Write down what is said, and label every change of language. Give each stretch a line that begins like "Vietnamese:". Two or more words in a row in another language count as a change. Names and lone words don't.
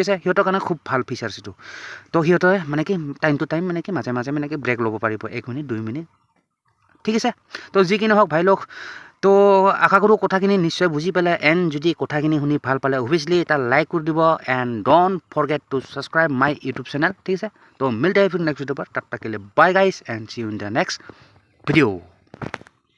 Assamese: আছে সিহঁতৰ কাৰণে খুব ভাল ফিচাৰ্ছ এইটো তো সিহঁতে মানে কি
English: time to time
Assamese: মানে কি মাজে মানে কি ব্ৰেক ল'ব পাৰিব 1 মিনিট 2 মিনিট ঠিক আছে তো যি কি নহওক ভাই লওক তো আশা কৰোঁ কথাখিনি নিশ্চয় বুজি পালে এণ্ড যদি কথাখিনি শুনি ভাল পালে অভিয়াছলি এটা লাইক কৰি দিব
English: and don't forget to subscribe my YouTube channel
Assamese: ঠিক আছে তো মিলতে
English: next video'
Hindi: पर तब तक के लिए
English: bye guys and see you in the next video.